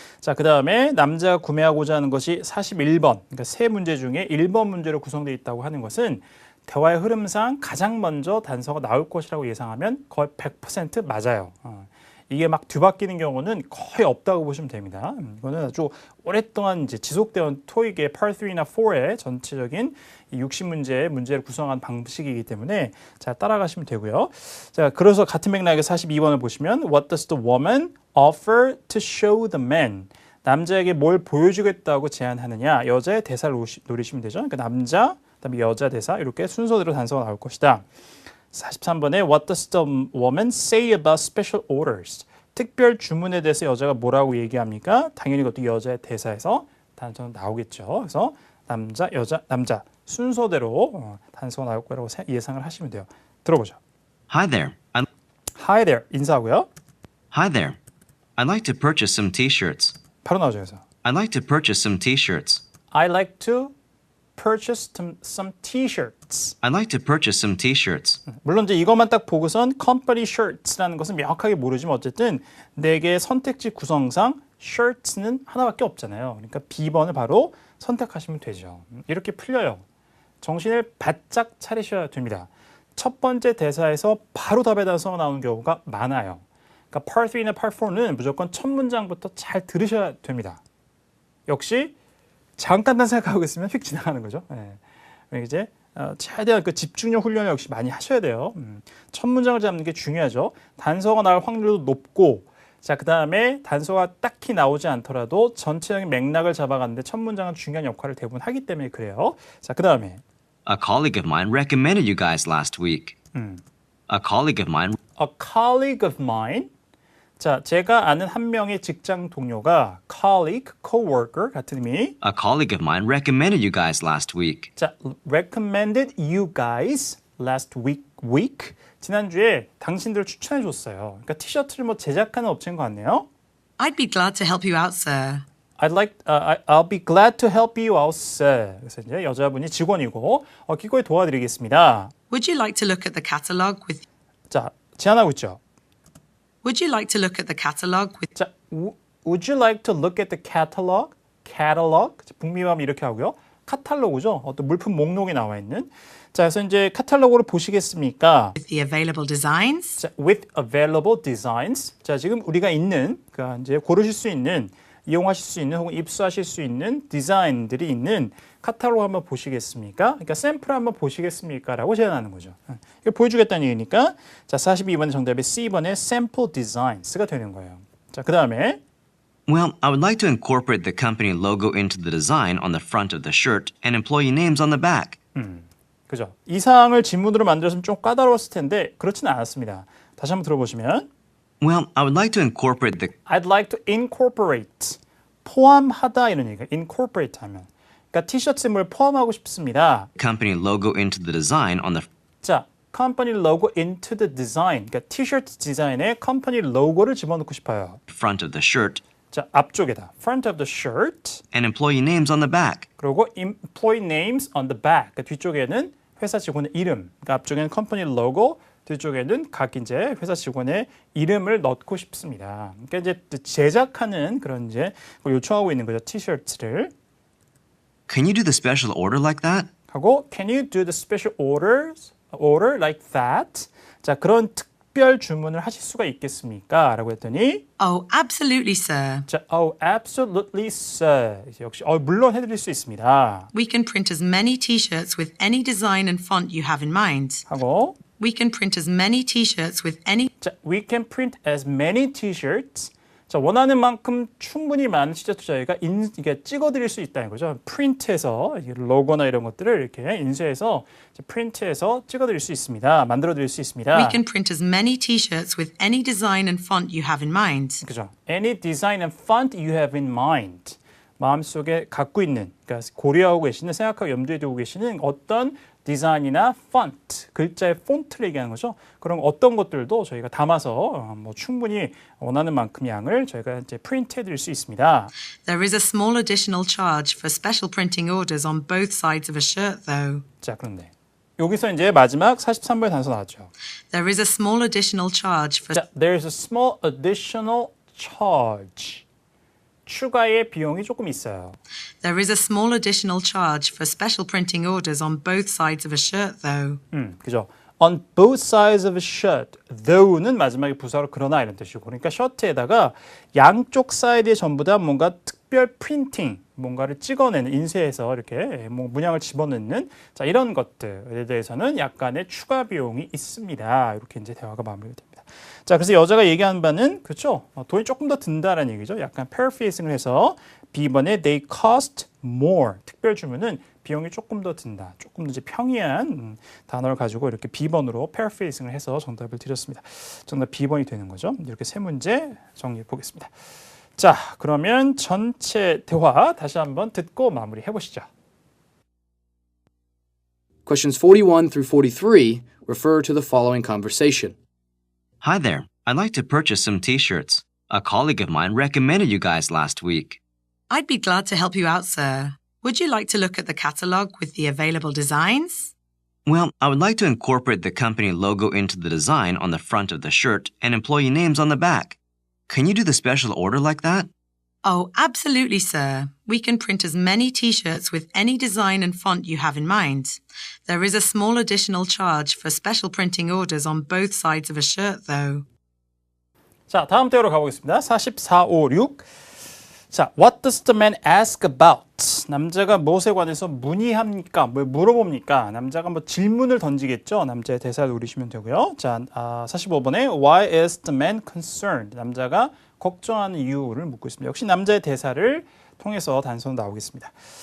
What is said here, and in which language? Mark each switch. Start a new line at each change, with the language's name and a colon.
Korean: 자, 그 다음에 남자가 구매하고자 하는 것이 41번, 그러니까 세 문제 중에 1번 문제로 구성되어 있다고 하는 것은 대화의 흐름상 가장 먼저 단서가 나올 것이라고 예상하면 거의 100% 맞아요. 이게 막 뒤바뀌는 경우는 거의 없다고 보시면 됩니다. 이거는 아주 오랫동안 이제 지속되온 토익의 Part 3나 4의 전체적인 60문제의 문제를 구성한 방식이기 때문에 잘 따라가시면 되고요. 자, 그래서 같은 맥락의 42번을 보시면
English: What does the woman offer to show the man?
Korean: 남자에게 뭘 보여주겠다고 제안하느냐? 여자의 대사를 노리시면 되죠. 그러니까 남자, 그다음에 여자 대사 이렇게 순서대로 단서가 나올 것이다. 43번에
English: What does the woman say about special orders?
Korean: 특별 주문에 대해서 여자가 뭐라고 얘기합니까? 당연히 그것도 여자의 대사에서 단서가 나오겠죠. 그래서 남자, 여자, 남자 순서대로 단서가 나올 거라고 예상을 하시면 돼요. 들어보죠.
English: Hi there. Hi there.
Korean: 인사하고요.
English: Hi there. I'd like to purchase some t-shirts.
Korean: 바로 나오죠. 그래서
English: I'd like to purchase some t-shirts. I'd like to purchase some t-shirts. I'd like to purchase some t-shirts.
Korean: 물론 이제 이것만 딱 보고선
English: company shirts
Korean: 라는 것은 명확하게 모르지만 어쨌든 4개의 선택지 구성상 shirts는 하나밖에 없잖아요. 그러니까 B번을 바로 선택하시면 되죠. 이렇게 풀려요. 정신을 바짝 차리셔야 됩니다. 첫 번째 대사에서 바로 답의 단서가 나오는 경우가 많아요. 그러니까 Part 3나 Part 4는 무조건 첫 문장부터 잘 들으셔야 됩니다. 역시 잠깐만 생각하고 있으면 휙 지나가는 거죠. 네. 이제 최대한 그 집중력 훈련을 역시 많이 하셔야 돼요. 첫 문장을 잡는 게 중요하죠. 단서가 나올 확률도 높고, 자, 그 다음에 단서가 딱히 나오지 않더라도 전체적인 맥락을 잡아가는데 첫 문장은 중요한 역할을 대부분 하기 때문에 그래요. 자, 그 다음에
English: A colleague of mine recommended you guys last week. A colleague of mine. A colleague of mine.
Korean: 자, 제가 아는 한 명의 직장 동료가 colleague, coworker 같은 의미.
English: A colleague of mine recommended you guys last week. 자, recommended you guys last week.
Korean: 지난주에 당신들을 추천해 줬어요. 그러니까 티셔츠를 뭐 제작하는 업체인 것 같네요.
English: I'd be glad to help you out, sir. I'll be glad to help you out, sir.
Korean: 그래서 이제 여자분이 직원이고 기꺼이 도와드리겠습니다.
English: Would you like to look at the catalogue with...
Korean: 자, 제안하고 있죠.
English: Would you like to look at the catalogue with... 자, would you like to look at the catalog? catalog.
Korean: 북미화하면 이렇게 하고요. 카탈로그죠. 어떤 물품 목록에 나와 있는. 자, 그래서 이제 카탈로그를 보시겠습니까?
English: with the available designs? 자, with available designs.
Korean: 자, 지금 우리가 있는, 그러니까 이제 고르실 수 있는, 이용하실 수 있는 혹은 입수하실 수 있는 디자인들이 있는 카탈로그 한번 보시겠습니까? 그러니까 샘플 한번 보시겠습니까? 라고 제안하는 거죠. 이거 보여주겠다는 얘기니까 자, 42번의 정답이 C번의 sample designs가 되는 거예요. 자, 그 다음에
English: Well, I would like to incorporate the company logo into the design on the front of the shirt and employee names on the back.
Korean: 그죠? 이 사항을 질문으로 만들었으면 좀 까다로웠을 텐데 그렇지는 않았습니다. 다시 한번 들어보시면
English: Well, I would like to incorporate the I'd like to incorporate
Korean: 포함하다 이런 얘기가 incorporate 하면 그러니까 티셔츠에 뭘 포함하고 싶습니다.
English: company logo into the design on the 자, company logo into the design.
Korean: 그러니까 티셔츠 디자인에 컴퍼니 로고를 집어넣고 싶어요.
English: front of the shirt
Korean: 자, 앞쪽에다
English: front of the shirt and employee names on the back.
Korean: 그리고
English: employee names on the back.
Korean: 그러니까 뒤쪽에는 회사 직원의 이름. 그러니까 앞쪽에는 컴퍼니 로고, 뒤쪽에는 각 이제 회사 직원의 이름을 넣고 싶습니다. 그러니까 이제 제작하는 그런 이제 걸 요청하고 있는 거죠. 티셔츠를.
English: Can you do the special order like that?
Korean: 하고
English: Can you do the special order like that? 자, 그런
Korean: 특별 주문을 하실 수가 있겠습니까? 라고 했더니
English: Oh, absolutely, sir. 자, oh, absolutely, sir.
Korean: 역시 물론 해드릴 수 있습니다.
English: We can print as many t-shirts with any design and font you have in mind.
Korean: 하고
English: We can print as many t-shirts with any 자, we can print as many t-shirts.
Korean: 자, 원하는 만큼 충분히 많은 티셔츠 저희가 이게 찍어드릴 수 있다는 거죠. 프린트해서 로고나 이런 것들을 이렇게 인쇄해서 프린트해서 찍어드릴 수 있습니다. 만들어드릴 수 있습니다.
English: We can print as many t-shirts with any design and font you have in mind.
Korean: 그죠?
English: Any design and font you have in mind.
Korean: 마음속에 갖고 있는, 그러니까 고려하고 계시는, 생각하고 염두에 두고 계시는 어떤 디자인이나 폰트, 글자의 폰트를 얘기하는 거죠. 그런 어떤 것들도 저희가 담아서 충분히 원하는 만큼 양을 저희가 이제 프린트해 드릴 수 있습니다.
English: There is a small additional charge for special printing orders on both sides of a shirt, though.
Korean: 자, 그런데 여기서 이제 마지막 43번의 단서 나왔죠.
English: There is a small additional charge for 자, there's a small additional charge.
Korean: 추가의 비용이 조금 있어요.
English: There is a small additional charge for special printing orders on both sides of a shirt, though.
Korean: 그죠?
English: On both sides of a shirt.
Korean: Though는 마지막에 부사로 그러나 이런 뜻이고, 그러니까 셔츠에다가 양쪽 사이드에 전부 다 뭔가 특별 프린팅, 뭔가를 찍어내는, 인쇄해서 이렇게 문양을 집어넣는 자, 이런 것들에 대해서는 약간의 추가 비용이 있습니다. 이렇게 이제 대화가 마무리가 됩니다. 자, 그래서 여자가 얘기하는 바는 그렇죠. 돈이 조금 더 든다라는 얘기죠. 약간 paraphrasing을 해서 B번에
English: they cost more.
Korean: 특별 주문은 비용이 조금 더 든다. 조금 더 이제 평이한 단어를 가지고 이렇게 B번으로 paraphrasing을 해서 정답을 드렸습니다. 정답 B번이 되는 거죠. 이렇게 세 문제 정리해 보겠습니다. 자, 그러면 전체 대화 다시 한번 듣고 마무리해 보시죠.
English: Questions 41 through 43 refer to the following conversation. Hi there. I'd like to purchase some t-shirts. A colleague of mine recommended you guys last week. I'd be glad to help you out, sir. Would you like to look at the catalogue with the available designs? Well, I would like to incorporate the company logo into the design on the front of the shirt and employee names on the back. Can you do the special order like that? Oh, absolutely, sir. We can print as many t-shirts with any design and font you have in mind. There is a small additional charge for special printing orders on both sides of a shirt, though.
Korean: 자, 다음 대화로 가보겠습니다. 44, 5, 6.
English: 자, what does the man ask about?
Korean: 남자가 무엇에 관해서 문의합니까? 뭐 물어봅니까? 남자가 뭐 질문을 던지겠죠? 남자의 대사를 노리시면 되고요. 자, 45번에
English: why is the man concerned?
Korean: 남자가 걱정하는 이유를 묻고 있습니다. 역시 남자의 대사를 통해서 단서는 나오겠습니다.